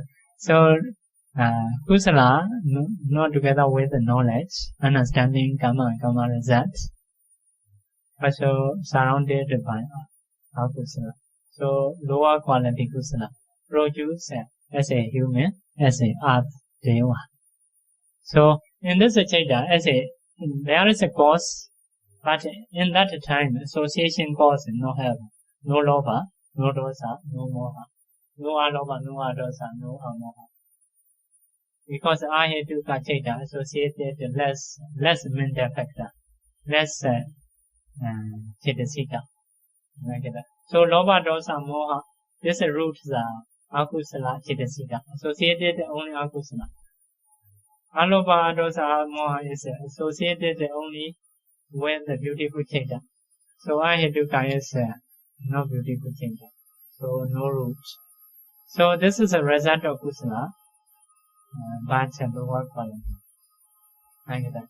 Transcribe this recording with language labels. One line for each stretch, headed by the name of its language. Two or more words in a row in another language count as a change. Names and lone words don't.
English: So, kusala, not together with the knowledge, understanding karma results, also surrounded by akusala. So, lower quality kusala produce as a human, as a earth deva. So, in this chaita, there is a cause, but in that time, association cause no have, no lobha, no dosa, no moha, no alobha, no adosa, no amoha. Because
Pali: ahetuka chaita
English: associated less mental factor, less cetasika, like that.
Pali: So lobha, dosa, moha,
English: these roots are akusala cetasika, associated only akusala.
Pali: Alopa, dosa, moha
English: is associated only with the beautiful citta. So ahetuka is no beautiful citta, so no root. So this is a result of kusala, bad bhava quality. Like that.